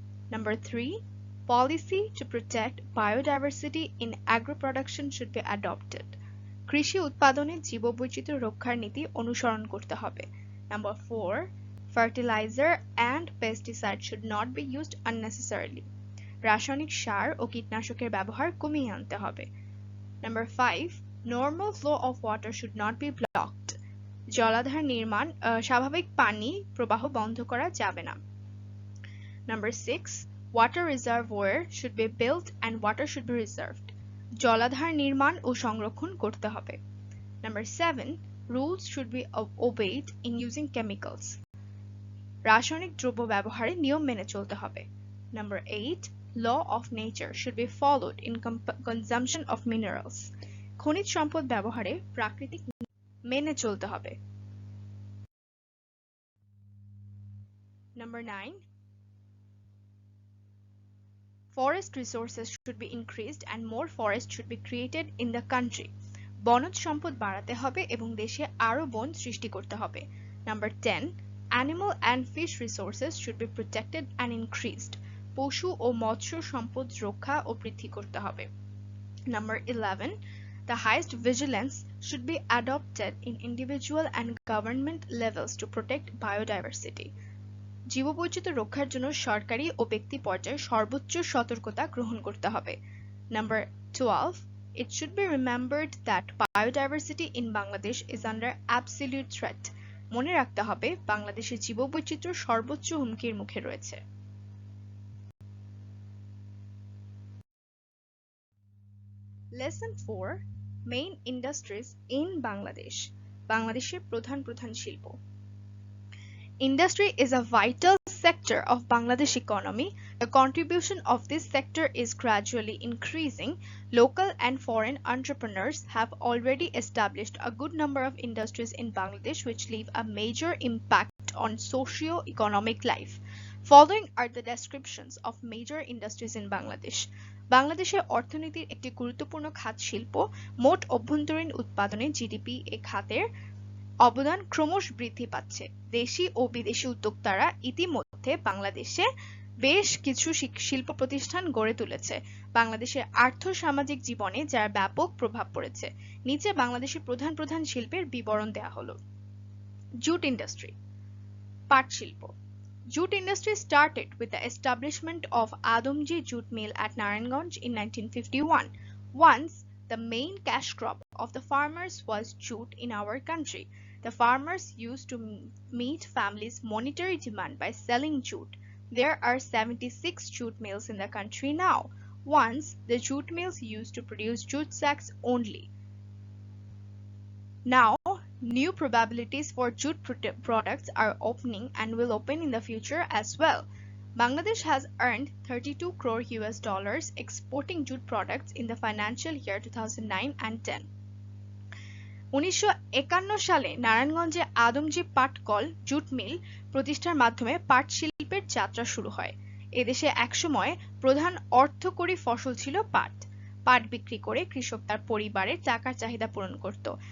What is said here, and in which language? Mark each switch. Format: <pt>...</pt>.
<en>Number 3, policy to protect biodiversity in agro-production should be adopted.</en> <bn>কৃষি উৎপাদনে জীববৈচিত্র্য রক্ষার নীতি অনুসরণ করতে হবে।</bn> <en>Number 4, fertilizer and pesticide should not be used unnecessarily.</en> <bn>রাসায়নিক সার ও কীটনাশকের ব্যবহার কমিয়ে আনতে হবে।</bn> <en>Number 5, normal flow of water should not be blocked.</en> <bn>জলাধার নির্মাণ, স্বাভাবিক পানি প্রবাহ বন্ধ করা যাবে না।</bn> <en>Number 6, water reservoir should be built and water should be reserved.</en> <bn>জলাধার নির্মাণ ও সংরক্ষণ করতে হবে।</bn> <en>Number 7, rules should be obeyed in using chemicals.</en> <bn>রাসায়নিক দ্রব্য ব্যবহারে নিয়ম মেনে চলতে হবে।</bn> <en>Number 8, law of nature should be followed in consumption of minerals.</en> <bn>খনিজ সম্পদ ব্যবহারে প্রাকৃতিক মেনে চলতে হবে।</bn> <en>Number 9, forest resources should be increased and more forest should be created in the country.</en> <bn>বনজ সম্পদ বাড়াতে হবে এবং দেশে আরো বন সৃষ্টি করতে হবে।</bn> <en>Number 10, animal and fish resources should be protected and increased.</en> <bn>পশু ও মৎস্য সম্পদ রক্ষা ও বৃদ্ধি করতে হবে।</bn> <en>Number 11, the highest vigilance should be adopted in individual and government levels to protect biodiversity.</en> <bn>জীববৈচিত্র্য রক্ষার জন্য সরকারি ও ব্যক্তি পর্যায়ে সর্বোচ্চ সতর্কতা গ্রহণ করতে হবে।</bn> <en>Number 12, it should be remembered that biodiversity in Bangladesh is under absolute threat.</en> <bn>মনে রাখতে হবে বাংলাদেশের জীববৈচিত্র্য সর্বোচ্চ হুমকির মুখে রয়েছে।</bn> <en>Lesson 4, main industries in Bangladesh.</en> <bn>বাংলাদেশের প্রধান প্রধান শিল্প।</bn> <en>Industry is a vital sector of Bangladesh economy. The contribution of this sector is gradually increasing. Local and foreign entrepreneurs have already established a good number of industries in Bangladesh which leave a major impact on socio-economic life. Following are the descriptions of major industries in Bangladesh.</en> <bn>বাংলাদেশের অর্থনীতির একটি গুরুত্বপূর্ণ খাত শিল্প। মোট অভ্যন্তরীণ উৎপাদনে GDP এ খাতের অবদান ক্রমশ বৃদ্ধি পাচ্ছে। দেশি ও বিদেশি উদ্যোক্তারা ইতিমধ্যে বাংলাদেশে বেশ কিছু শিল্প প্রতিষ্ঠান গড়ে তুলেছে। বাংলাদেশের আর্থ-সামাজিক জীবনে যার ব্যাপক প্রভাব পড়েছে। নিচে বাংলাদেশের প্রধান প্রধান শিল্পের বিবরণ দেওয়া হলো। জুট ইন্ডাস্ট্রি, পাট শিল্প।</bn> <en>Jute industry started with the establishment of Adamji Jute Mill at Narayanganj in 1951. Once, the main cash crop of the farmers was jute in our country. The farmers used to meet families' monetary demand by selling jute. There are 76 jute mills in the country now. Once, the jute mills used to produce jute sacks only. Now, new probabilities for jute products are opening and will open in the future as well. Bangladesh has earned 32 crore US dollars exporting jute products in the financial year 2009 and 10.</en> <bn>1951 সালে নারায়ণগঞ্জে আদমজি পাট call jute mill প্রতিষ্ঠার মাধ্যমে পাট শিল্পের যাত্রা শুরু হয়। এদেশে একসময় প্রধান অর্থকরী ফসল ছিল পাট। পাট বিক্রি করে কৃষক তার পরিবারের টাকার চাহিদা পূরণ করত।</bn>